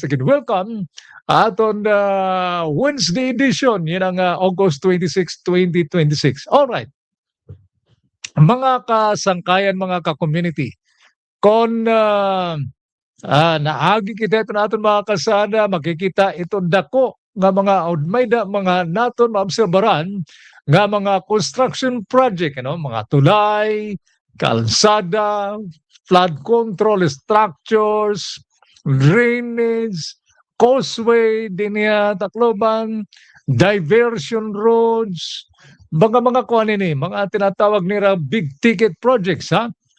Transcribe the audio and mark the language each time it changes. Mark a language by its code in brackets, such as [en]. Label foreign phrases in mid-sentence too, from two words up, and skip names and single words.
[war] Again, welcome aton [en] Wednesday edition [war] yun ang August 26, 2026. Alright. Mga kasangkayan, mga ka-community, kung naagi kita ito natin mga kasada, makikita ito dako nga mga outmayda, mga naton maobserbaran nga mga [en] construction project, [war] ano, mga tulay, kalsada, [en] flood control structures, drainage, causeway, [war] dinya Tacloban, [en] diversion roads, [war] mga kuan ini, mga tinatawag nila [en] big ticket projects [war] ha.